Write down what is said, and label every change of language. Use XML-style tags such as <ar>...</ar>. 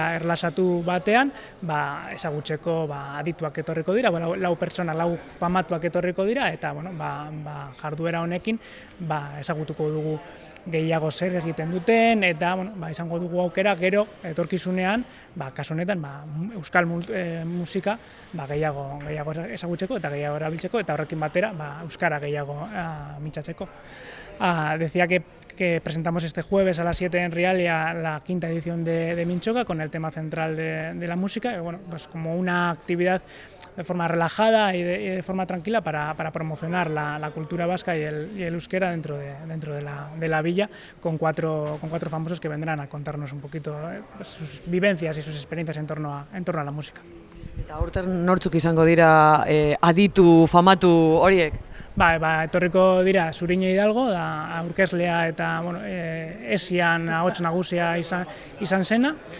<eu>Erlasatu batean ezagutzeko adituak etorriko dira, 4 pertsona, 4 famatuak etorriko dira, eta jarduera honekin ezagutuko dugu gehiago zer egiten duten, eta izango dugu aukera gero etorkizunean, kasu honetan euskal musika gehiago ezagutzeko eta gehiago erabiltzeko, eta horrekin batera euskara gehiago mintzatzeko.</eu> <es>Decía que presentamos este jueves a las 7 en Rialia la 5ª edición de Mintxoka con el tema central de la música, como una actividad de forma relajada y de forma tranquila para promocionar la cultura vasca y el euskera dentro de la villa, con cuatro famosos que vendrán a contarnos un poquito sus vivencias y sus experiencias en torno a la música.</es> <eu>Eta aurten nortzuk izango dira aditu famatu horiek? Etorriko dira Zuriñe Hidalgo, da aurkezlea eta esian ahots nagusia izan zena.</eu>